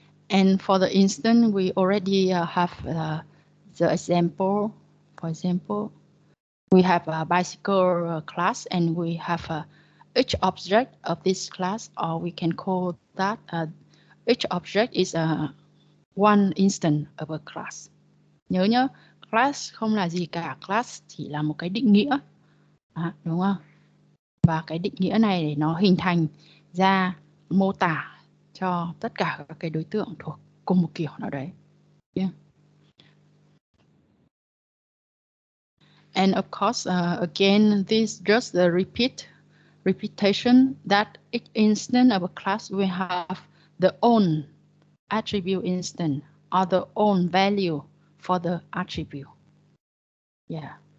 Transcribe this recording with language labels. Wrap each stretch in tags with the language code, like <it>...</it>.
<en>And for the instance, we already have the example. For example, we have a bicycle class, and we have each object of this class, or we can call that each object is one instance of a class.</en> <vi>Nhớ nhá, class không là gì cả, class chỉ là một cái định nghĩa, đúng không? Và cái định nghĩa này để nó hình thành ra mô tả cho tất cả các cái đối tượng thuộc cùng một kiểu nào đấy.</vi> <en>Yeah. And of course, again, this just the repetition that each instance of a class will have the own attribute instance or the own value for the attribute. Yeah.</en>